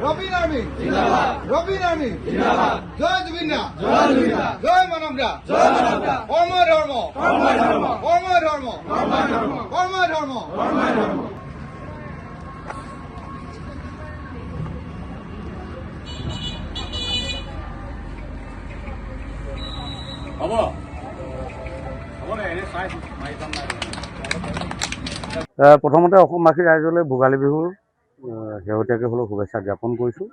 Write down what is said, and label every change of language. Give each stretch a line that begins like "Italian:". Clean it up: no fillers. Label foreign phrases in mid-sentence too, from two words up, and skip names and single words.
Assamese: রবিন আর্মি জিন্দাবাদ, রবিন আর্মি জিন্দাবাদ, জয় জুবিনা, জয় জুবিনা, জয় মানবরা, জয় মানবরা, কর্ম ধর্ম, কর্ম ধর্ম, কর্ম ধর্ম, কর্ম ধর্ম, কর্ম ধর্ম, কর্ম ধর্ম। প্ৰথমতে অসমবাসী ৰাইজলৈ ভোগালী বিহুৰ শেহতীয়াকৈ হ'লেও শুভেচ্ছা জ্ঞাপন কৰিছোঁ।